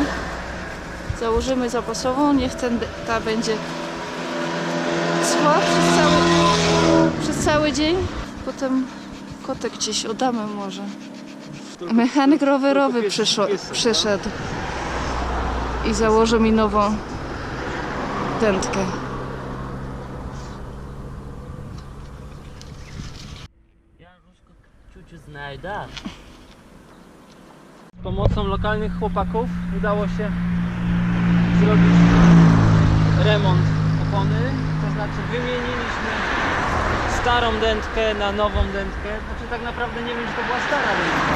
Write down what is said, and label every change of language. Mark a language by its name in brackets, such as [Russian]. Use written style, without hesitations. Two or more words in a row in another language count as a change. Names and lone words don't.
[Polish] Założymy zapasową, niech ta będzie schła przez cały dzień. Potem kotek gdzieś oddamy może. Mechanik rowerowy przyszedł i założy mi nową tętkę. [Russian] Я русскую чуть-чуть знаю, да. [Polish] Z pomocą lokalnych chłopaków udało się zrobić remont opony, to znaczy wymieniliśmy starą dętkę na nową dętkę. Znaczy tak naprawdę nie wiem, czy to była stara dętka,